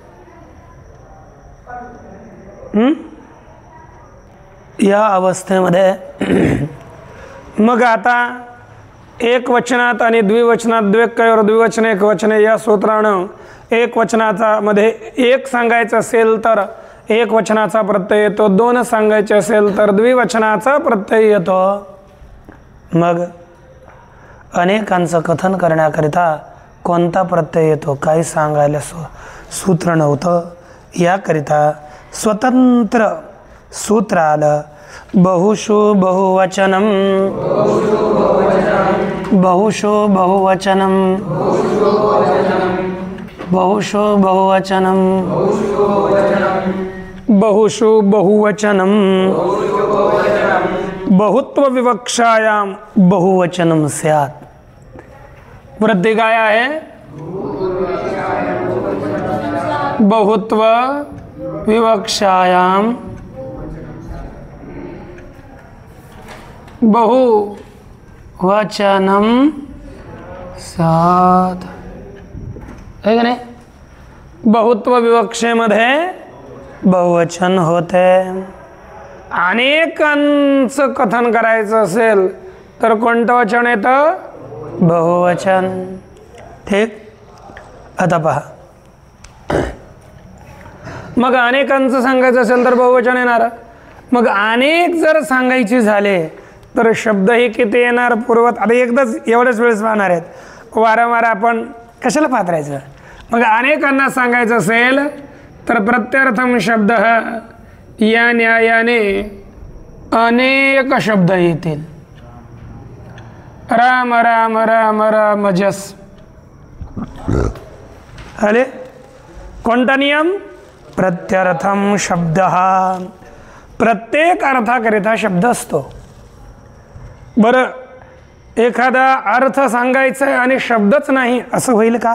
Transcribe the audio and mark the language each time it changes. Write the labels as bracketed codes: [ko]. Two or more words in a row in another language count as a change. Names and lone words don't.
[mr] या अवस्थेमध्ये मग आता एक वचनात आणि द्विवचनात [sa] द्व्यक्कयोर द्विवचन एक वचने [mr] या सूत्रानं एक वचनाचा मध्ये एक सांगायचं असेल तर एक वचनाचा प्रत्यय येतो, दोन सांगायचे असेल तर द्विवचनाचा प्रत्यय येतो. मग अनेकांचं कथन करण्याकरिता कोणता प्रत्यय येतो काही सांगायला सूत्र नव्हतं. याकरिता स्वतंत्र सूत्र आलं. [sa] बहुषु बहुवचनम, बहुषु बहुवचनम, बहुषु बहुवचनम, बहुषु बहुवचनम, बहुत्व विवक्षायाम बहुवचनम स्यात्. [mr] वृद्धि काय आहे? [sa] बहुत्व विवक्षायाम बहुवचनम स्यात्. [mr] है का नाही? बहुत्व विवक्षेमध्ये बहुवचन होते. अनेकांचं कथन करायचं असेल तर कोणतं वचन येतं? बहुवचन. ठीक. आता पहा, मग अनेकांचं सांगायचं असेल तर बहुवचन येणार. मग अनेक जर सांगायचे झाले तर शब्दही किती येणार? पूर्वत. आता एकदाच एवढ्याच वेळेस पाहणार आहेत, वारंवार आपण कशाला पात्रायचं? मग अनेकांना सांगायचं असेल तर [sa] प्रत्यर्थम शब्द [mr] या न्यायाने अनेक शब्द येतील. राम राम राम राम जस. अरे कोणता नियम? [sa] प्रत्यर्थम शब्द. [mr] हा प्रत्येक अर्थाकरिता शब्द असतो. बरं, एखादा अर्थ सांगायचा आहे आणि शब्दच नाही असं होईल का?